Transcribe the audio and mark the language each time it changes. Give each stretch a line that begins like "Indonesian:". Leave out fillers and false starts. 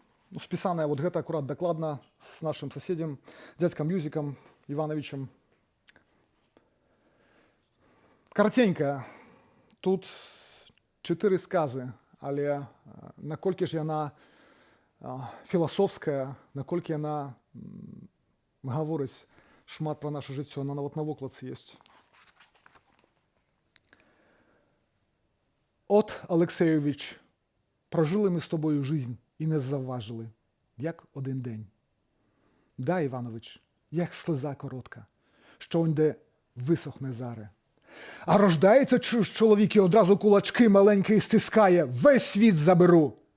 Russian: ну, списанная вот гэта аккурат докладно с нашим соседем, дядьком Юзиком Ивановичем.
Belarusian: Караценька. Тут 4 сказы, але наколькі ж яна філасофская, наколькі яна гаворыць шмат пра наша жыццё, она нават на вокладцы ёсць.
Ukrainian: От, Алексеєвич, прожили ми з тобою жизнь і не завважили, як один день. Да, Іванович, як слеза коротка, що онде висохне заре. А рождається чоловік і одразу кулачки маленькі стискає, весь світ заберу.